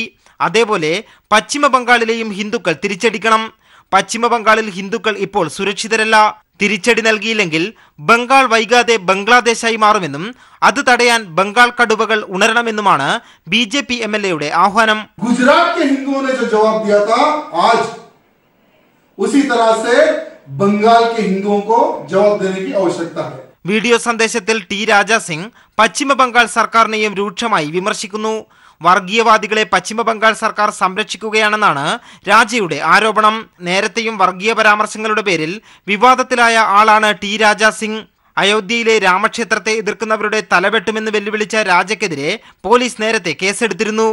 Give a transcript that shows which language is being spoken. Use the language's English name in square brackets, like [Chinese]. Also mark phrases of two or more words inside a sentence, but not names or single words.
[Malayalam] അതേപോലെ പശ്ചിമബംഗാളിലെയും ഹിന്ദുക്കൾ തിരിച്ചടിക്കണം. പശ്ചിമബംഗാളിൽ ഹിന്ദുക്കൾ ഇപ്പോൾ സുരക്ഷിതരല്ല. തിരിച്ചടി നൽകിയില്ലെങ്കിൽ ബംഗാൾ വൈകാതെ ബംഗ്ലാദേശായി മാറുമെന്നും അത് തടയാൻ ബംഗാൾ കടുവകൾ ഉണരണമെന്നുമാണ് ബിജെപി എംഎൽഎയുടെ ആഹ്വാനം. [Hindi] ഗുജറാത്ത് ഹിന്ദുओं ने जो जवाब दिया था आज उसी तरह से बंगाल के हिंदुओं को जवाब देने की आवश्यकता है. [Malayalam] വീഡിയോ സന്ദേശത്തിൽ ടി രാജാ സിംഗ് പശ്ചിമബംഗാൾ സർക്കാരിനെയും രൂക്ഷമായി വിമർശിക്കുന്നു. വർഗീയവാദികളെ പശ്ചിമബംഗാൾ സർക്കാർ സംരക്ഷിക്കുകയാണെന്നാണ് രാജയുടെ ആരോപണം. നേരത്തെയും വർഗീയ പരാമർശങ്ങളുടെ പേരിൽ വിവാദത്തിലായ ആളാണ് ടി രാജാ സിംഗ്. അയോധ്യയിലെ രാമക്ഷേത്രത്തെ എതിർക്കുന്നവരുടെ തലവെട്ടുമെന്ന് വെല്ലുവിളിച്ച രാജയ്ക്കെതിരെ പോലീസ് നേരത്തെ കേസെടുത്തിരുന്നു.